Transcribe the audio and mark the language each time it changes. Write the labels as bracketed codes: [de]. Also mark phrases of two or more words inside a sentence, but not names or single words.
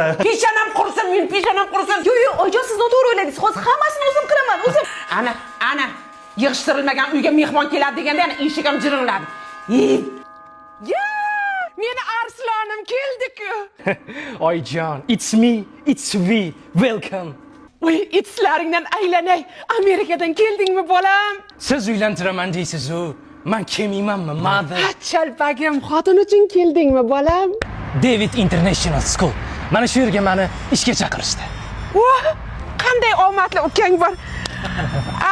[uz] Peshonam qursin, men peshonam qursin. Yo'q, oyijon siz noto'g'ri o'yladingiz. Hozir hammasini o'zim qilaman, o'zim. Ana, yig'ishtirilmagan uyga mehmon keladi deganda yana eshik ham jiringladi. Ya, meni arslonim keldi-ku. Oyijon, [en] it's me, it's we. Welcome. [uz] Voy, itslaringdan aylanay. Amerikadan keldingmi, bolam? Siz uylantiraman deysiz-ku. Men kelmaymanmi, mother? Chalpagim, xotin uchun keldingmi, bolam? David International School. Mana shu yerga meni ishga chaqirishdi. Qanday omadli ukang bor.